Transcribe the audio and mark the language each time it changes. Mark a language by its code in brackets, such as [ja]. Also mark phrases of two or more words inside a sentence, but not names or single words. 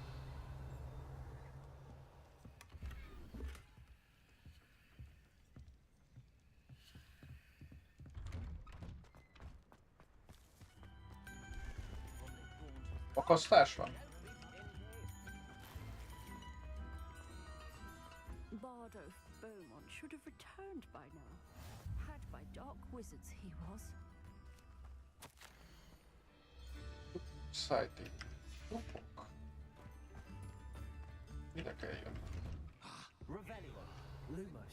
[hu] Akasztás van? [en] Bardo Beaumont should have returned by now. Had by dark wizards he was. Sighting. [hu] Lopok. Ide kell jönni. Revelio. Lumos.